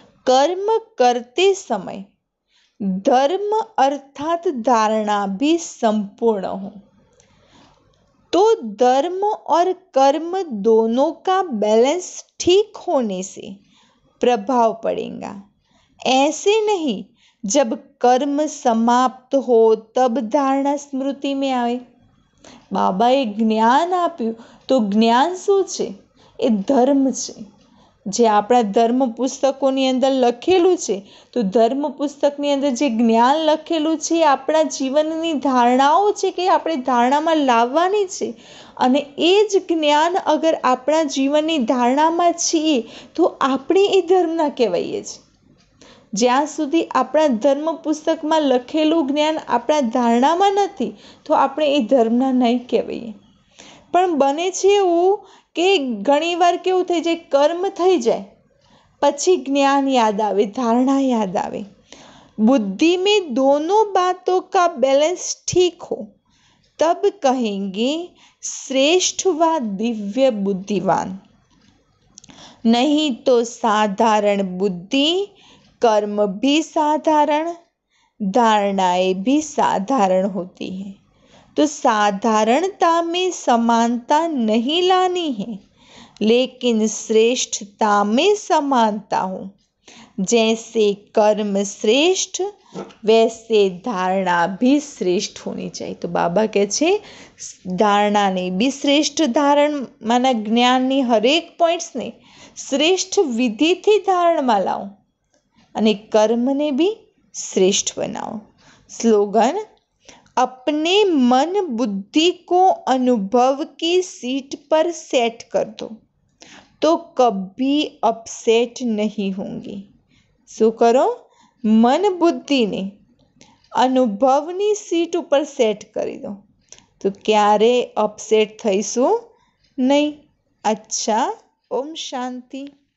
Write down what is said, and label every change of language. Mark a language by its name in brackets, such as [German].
[Hindi] कर्म करते समय धर्म अर्थात धारणा भी संपूर्ण हो तो धर्म और कर्म दोनों का बैलेंस ठीक होने से प्रभाव पड़ेगा। ऐसे नहीं जब कर्म समाप्त हो तब धारणा स्मृति में आए। [Gujarati] बाबाए ज्ञान आप्યું तो ज्ञान શું છે? એ ધર્મ છે। જે આપણા ધર્મ પુસ્તકોની અંદર લખેલું છે તો ધર્મ પુસ્તકની અંદર જે જ્ઞાન લખેલું છે એ આપણા જીવનની ધારણાઓ છે કે આપણે ધારણામાં લાવવાની છે અને એ જ જ્ઞાન અગર આપણા જીવનની ધારણામાં છીએ તો આપણે એ ધર્મના કહેવાઈએ છીએ। જ્યાં સુધી આપણા ધર્મ પુસ્તકમાં લખેલું જ્ઞાન આપણા ધારણામાં નથી તો આપણે એ ધર્મના નહીં કહેવાઈએ। પણ બને છે એવું કે ઘણીવાર કેવું થઈ જાય, કર્મ થઈ જાય પછી જ્ઞાન યાદ આવે, धारणा याद आवे। [Hindi] बुद्धि में दोनों बातों का बैलेंस ठीक हो तब कहेंगे श्रेष्ठ व दिव्य बुद्धिवान। नहीं तो साधारण बुद्धि, कर्म भी साधारण, धारणाएं भी साधारण होती हैं। तो साधारणता में समानता नहीं लानी है, लेकिन श्रेष्ठता में समानता हो। जैसे कर्म श्रेष्ठ, वैसे धारणा भी श्रेष्ठ होनी चाहिए। [Gujarati] तो बाबा કહે છે ધારણાને બી શ્રેષ્ઠ ધારણમાંના જ્ઞાનની હરેક પોઈન્ટ્સને શ્રેષ્ઠ વિધિથી ધારણમાં લાવો અને કર્મને બી [Hindi] श्रेष्ठ बनाओ। स्लोगन, अपने मन बुद्धि को अनुभव की सीट पर सेट कर दो तो कभी अपसेट नहीं होंगी। [Gujarati] શું કરો? મન બુદ્ધિને અનુભવની સીટ ઉપર સેટ કરી દો તો ક્યારે અપસેટ થઈશું નહીં। અચ્છા, ઓમ શાંતિ।